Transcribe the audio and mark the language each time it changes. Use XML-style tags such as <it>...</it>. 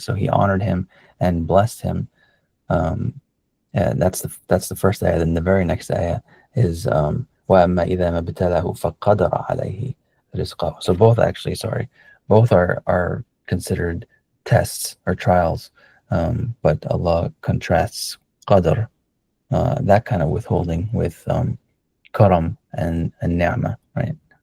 <en>So he honored him and blessed him. That's the first ayah. Then the very next ayah is</en> <ar>وَأَمَّا إِذَا مَا ابْتَلَاهُ فَقَدَرَ عَلَيْهِ رِزْقَهُ.</ar> <en>So both are considered tests or trials, but Allah contrasts qadr, that kind of withholding, with karam and ni'mah, right?</en>